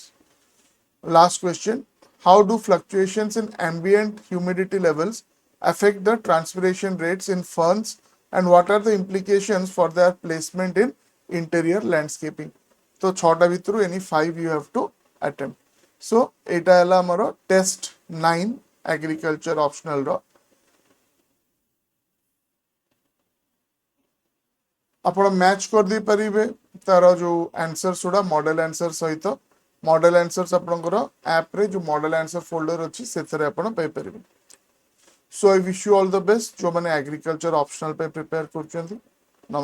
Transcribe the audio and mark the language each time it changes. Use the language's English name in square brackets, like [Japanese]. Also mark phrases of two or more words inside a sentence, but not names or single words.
[English] Last question. How do fluctuations in ambient humidity levels affect the transpiration rates in ferns, and what are the implications for their placement in interior landscaping? So [Odia] 6ଟା ଭିତରୁ [English] any 5 you have to attempt. [Odia] So এটা ହେଲା ଆମର test 9 [English] agriculture optional [Odia] ର. ଆପଣ ମ୍ୟାଚ୍ କରିଦେଇପାରିବେ ତାର ଯେଉଁ ଆନ୍ସର୍ସ ଗୁଡ଼ା [English] model answer [Odia] ସହିତ. [English] model answers [Odia] ଆପଣଙ୍କର ଆପ୍ରେ ଯେଉଁ [English] model answer folder [Odia] ଅଛି ସେଥିରେ ଆପଣ ପାଇପାରିବେ. [English] so I wish you all the best [Odia] ଯେଉଁମାନେ ଏଗ୍ରିକଲଚର ଅପସନାଲ ପାଇଁ ପ୍ରିପେୟାର କରୁଛନ୍ତି.